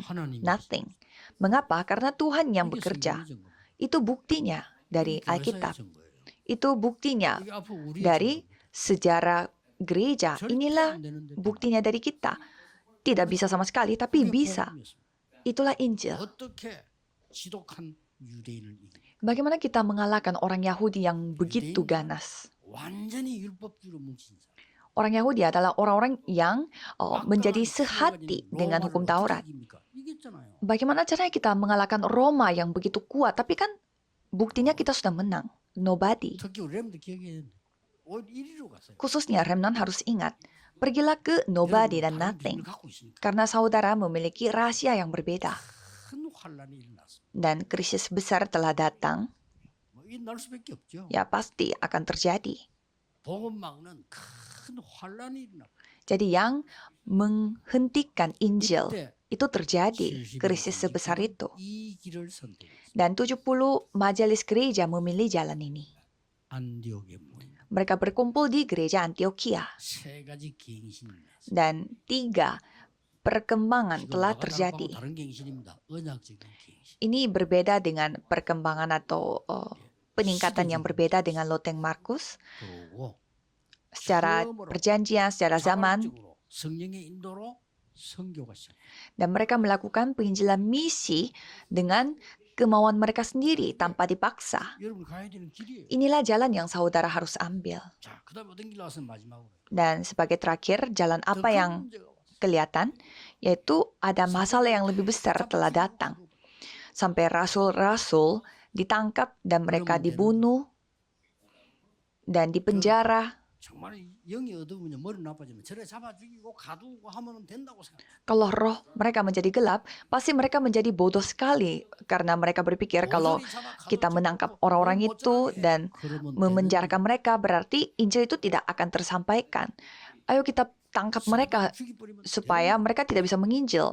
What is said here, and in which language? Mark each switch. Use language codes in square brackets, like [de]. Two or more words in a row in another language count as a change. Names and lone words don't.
[ko] 하나님이 [id] Nothing. Mengapa? Karena Tuhan yang [ko] 이게 [id] bekerja. [ko] 성경의 증거예요. [id] Itu buktinya dari [ko] 교회사의 [id] Alkitab. [ko] 증거예요. [id] Itu buktinya [ko] 이게 앞으로 우리의 [id] dari [ko] 증거예요. [id] sejarah gereja. [ko] 절대 [id] Inilah [ko] 안 되는데 [id] buktinya dari kita. Tidak bisa sama sekali, tapi [ko] 그게 [id] bisa. [ko] 복음이었습니다. [id] Itulah Injil. [ko] 어떻게 지독한 유대인을 이기냐. [id] Bagaimana kita mengalahkan orang Yahudi yang begitu ganas? [ko] 완전히 율법주의로 뭉친 사람. [id] orang Yahudi adalah orang-orang yang menjadi [ko] 막강한 [id] sehati [ko] 세력이 [id] dengan [ko] 로마를 [id] hukum [ko] 어떻게 [id] Taurat. [ko] 이깁니까? 이겼잖아요. [id] Bagaimana caranya kita mengalahkan Roma yang begitu kuat, tapi kan buktinya kita sudah menang. Nobody. [ko] 특히 우리 렘도 기억해야 돼. 오히려 이리로 갔어요. [id] Khususnya remnant harus ingat, pergilah ke nobody dan [ko] 다른 [id] nothing. [ko] 기준을 갖고 있으니까 [id] Karena saudara memiliki rahasia yang berbeda. [ko] 큰 환란이 일어났어. [id] Dan krisis besar telah datang, [ko] 뭐 일어날 수밖에 없죠. [id] ya pasti akan terjadi. [ko] 복음 막는 큰 환란이 일어나. [id] Jadi yang menghentikan Injil [ko] 이때 [id] itu terjadi, 70 krisis sebesar itu. [ko] 이 길을 선택했어요. [id] Dan 70 majelis gereja memilih jalan ini. [ko] 안디옥에 모인 [id] Mereka berkumpul di gereja Antioquia. [ko] 세 가지 갱신이 났어요. [id] Dan 3 perkembangan [ko] 지금 [id] telah [ko] 나가다락하고 [id] terjadi. [ko] 다른 갱신입니다. 언약적인 갱신. [id] Ini berbeda dengan perkembangan atau peningkatan yang berbeda dengan loteng Markus. [ko] 그러고 [id] Secara perjanjian, secara zaman, [ko] 자발적으로 성령의 인도로 선교가 시작. [id] dan mereka melakukan penginjilan misi dengan kemauan mereka sendiri tanpa dipaksa. [ko] 여러분 가야 되는 길이에요. [id] Inilah jalan yang saudara harus ambil. [ko] 자, 그다음에 어떤 길로 와서 마지막으로. [id] Dan sebagai terakhir, jalan [ko] 더 [id] apa [ko] 큰 [id] yang [ko] 문제가 왔어요. [id] kelihatan, yaitu ada masalah yang lebih besar telah datang. Sampai rasul-rasul ditangkap dan mereka dibunuh dan dipenjara. [ko] 정말 영이 어두우면 머리 나빠지면 저래 잡아 죽이고 가두고 하면 된다고 생각. [id] Kalau roh mereka menjadi gelap, pasti mereka menjadi bodoh sekali karena mereka berpikir kalau kita menangkap orang-orang itu dan memenjarakan mereka, berarti Injil itu tidak akan tersampaikan. Ayo kita tangkap mereka supaya mereka tidak bisa menginjil.